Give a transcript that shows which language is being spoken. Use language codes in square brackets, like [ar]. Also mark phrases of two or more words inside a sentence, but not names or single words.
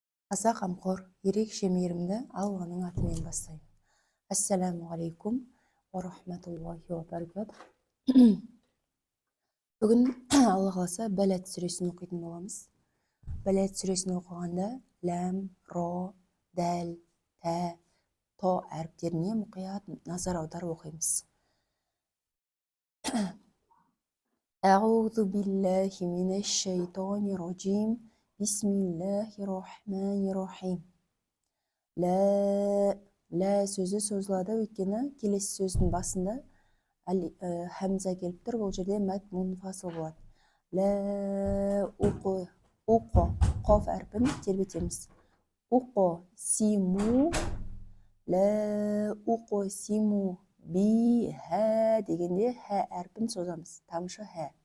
[kk] Аса қамқор, ерекше мейірімді Алланың атымен бастаймын. [ar] السلام عليكم ورحمة الله وبركاته. [kk] Бүгін Алла қаласа Бәләд сүресін оқитын боламыз. Бәләд сүресін оқығанда ләм, ро, дәл, тә, то әріптеріне мұқият назар аударып оқимыз. [ar] أعوذ بالله من الشيطان الرجيم. بسم الله الرحمن الرحيم. [kk] Лә сөзі созылады, өйткені келесі сөздің басында хәмза келіп тұр, бұл жерде [ar] مد منفصل [kk] болады. [ar] لا أُقْ, [kk] қоф әрпін тербетеміз. [ar] أُقْ سِمُ لا أُقْ سِمُ بِ هَا [kk] дегенде хә әрпін созамыз, тамшы хә.